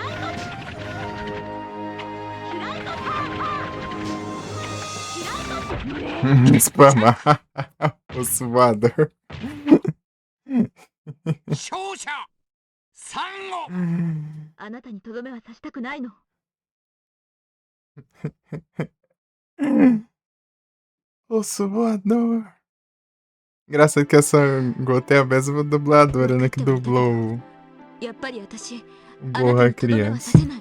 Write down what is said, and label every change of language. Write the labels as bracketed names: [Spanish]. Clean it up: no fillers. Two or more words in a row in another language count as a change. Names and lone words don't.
[Portuguese] Spamar o suador. [Japanese] 勝者サンゴ。あなたにとどめは刺したくないの。 [Portuguese] O suador. Engraçado que essa gota é a mesma dubladora, né? Que dublou o Gohan criança.